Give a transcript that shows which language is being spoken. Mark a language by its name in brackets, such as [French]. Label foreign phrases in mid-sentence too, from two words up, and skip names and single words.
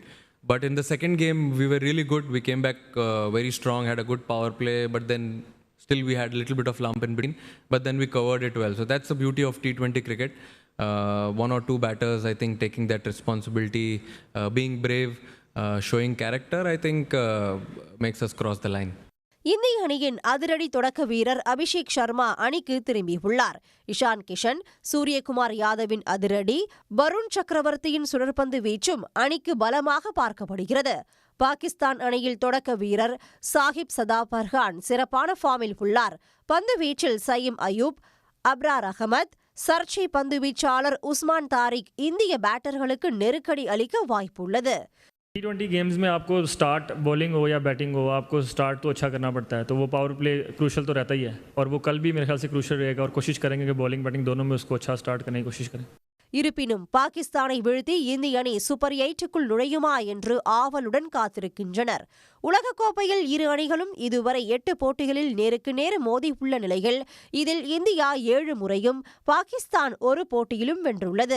[English] But in the second game, we were really good. We came back very strong, had a good power play, but then still we had a little bit of lump in between. But then we covered it well. So that's the beauty of T20 cricket. One or two batters, I think, taking that responsibility, being brave, showing character, I think makes us cross the line. [Tamil] இந்திய அணியின் அதிரடி தொடக்க வீரர் அபிஷேக் சர்மா அணிக்கு திரும்பியுள்ளார். இஷான் கிஷன், சூரியகுமார் யாதவின் அதிரடி, வருண் சக்கரவர்த்தியின் சுழற்பந்து வீச்சும் அணிக்கு பலமாக பார்க்கப்படுகிறது. பாகிஸ்தான் அணியில் தொடக்க வீரர் சாஹிப் சதா பர்ஹான் சிறப்பான ஃபார்மில் உள்ளார். பந்து வீச்சில் சயீம் அயூப், அப்ரார் அகமத், சர்ச்சை பந்து வீச்சாளர் உஸ்மான் தாரிக் இந்திய பேட்டர்களுக்கு நெருக்கடி அளிக்க வாய்ப்புள்ளது. [English] T20 games [Hindi] में आपको [English] start bowling [Hindi] हो या बैटिंग हो, आपको स्टार्ट तो अच्छा करना पड़ता है, तो वो [English] power play crucial [Hindi] तो रहता ही है, और वो कल भी मेरे ख्याल से क्रूशल रहेगा, और कोशिश करेंगे कि [English] bowling batting [Hindi] दोनों में उसको अच्छा स्टार्ट करने की कोशिश करें. [Tamil] இருப்பினும் பாகிஸ்தானை வீழ்த்தி இந்திய அணி சூப்பர் 8க்குள் நுழையுமா என்று ஆவலுடன் காத்திருக்கின்றனர். உலகக்கோப்பையில் இரு அணிகளும் இதுவரை 8 போட்டிகளில் நேருக்கு நேர் மோதியுள்ள நிலையில் இதில் இந்தியா 7 முறையும் பாகிஸ்தான் ஒரு போட்டியிலும் வென்றுள்ளது.